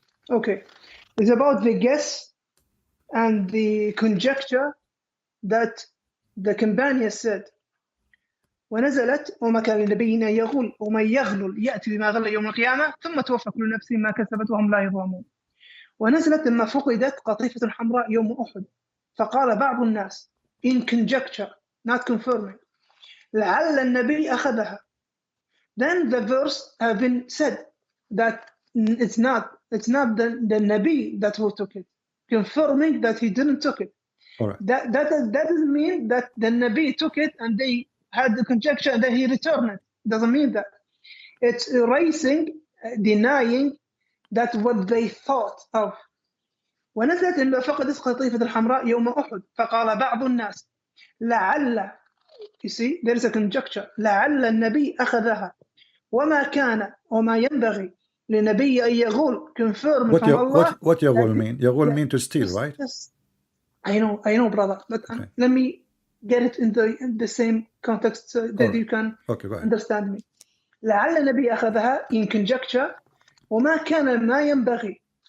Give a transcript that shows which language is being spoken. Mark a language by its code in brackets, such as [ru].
[en] Okay. It's about the guess and the conjecture that the companion said. [ar] ونزلت وما كان لنبينا يغل ومن يغلل يأتي بما غل يوم القيامة ثم توفى كل نفس ما كسبت وهم لا يظلمون. ونزلت لما فقدت قطيفة حمراء يوم أحد فقال بعض الناس [en] in conjecture, not confirming, [ar] لعل النبي أخذها. [en] Then the verse have been said that it's not the Nabi that who took it, confirming that he didn't took it. All right. That doesn't mean that the Nabi took it and they had the conjecture and then he returned it. Doesn't mean that. It's erasing, denying that what they thought of. [ar] ونزلت إن فقدت قطيفة الحمراء يوم أحد فقال بعض الناس لعل [en] You see, there is a conjecture. [ar] لعل النبي أخذها وما كان وما ينبغي لنبي أن يغول. [en] Confirmed from Allah. What يغول mean? يغول mean to steal, right? Yes. I know, brother. But Okay. let me get it in the same context so that you can understand me. [ar] لعل النبي أخذها [en] in conjecture [ar] وما كان ما ينبغي.